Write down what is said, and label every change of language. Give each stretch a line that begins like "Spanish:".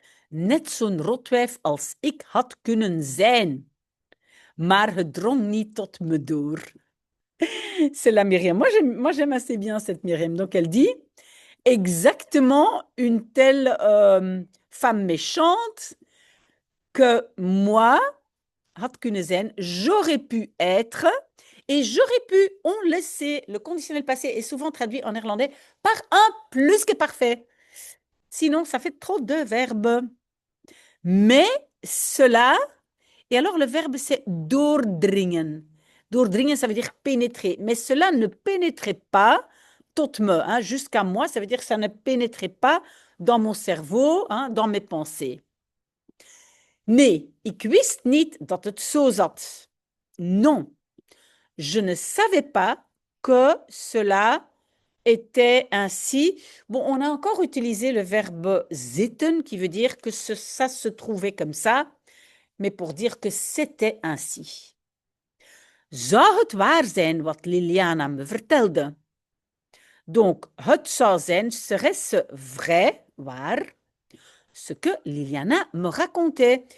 Dutch: Net zo'n rotwijf als ik had kunnen zijn, maar het drong niet tot me door.
French: C'est la Myriam. Moi, j'aime assez bien cette Myriam. Donc, elle dit exactement une telle femme méchante que moi,
Dutch: had kunnen zijn,
French: j'aurais pu être, et j'aurais pu, on le sait, le conditionnel passé est souvent traduit en néerlandais par un plus que parfait. Sinon, ça fait trop de verbes. Mais cela, et alors le verbe c'est doordringen. Doordringen, ça veut dire pénétrer. Mais cela ne pénétrait pas
Dutch: tot me,
French: hein, jusqu'à moi, ça veut dire que ça ne pénétrait pas dans mon cerveau, hein, dans mes pensées.
Dutch: Nee, ik wist niet dat het zo zat.
French: Non, je ne savais pas que cela était ainsi. Bon, on a encore utilisé le verbe zitten, qui veut dire que ça se trouvait comme ça, mais pour dire que c'était ainsi.
Dutch: Zou het waar zijn wat Liliana me vertelde?
French: Donc,
Dutch: het zou zijn,
French: serait-ce vrai, waar, ce que Liliana me racontait.